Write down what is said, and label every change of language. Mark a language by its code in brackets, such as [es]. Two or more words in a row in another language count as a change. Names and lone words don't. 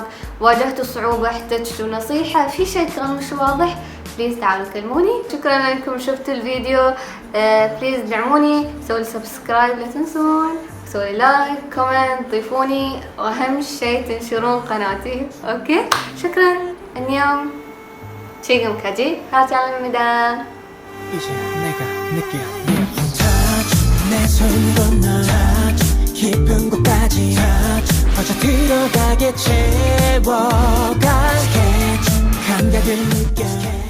[ar] واجهتوا صعوبة احتجتوا نصيحة في شيء كان مش واضح، بليز تعالوا كلموني. شكرا انكم شفتوا الفيديو، بليز دعموني، سووا لي سبسكرايب لا تنسون، سووا [en] like comment, [ar] ضيفوني، واهم شيء تنشرون قناتي اوكي. شكرا. [ko] 안녕. 지금까지 하정입니다. 이제 내가 느껴 내 손으로 널 깊은 곳까지 퍼져 들어가게 채워갈게 감각을 느껴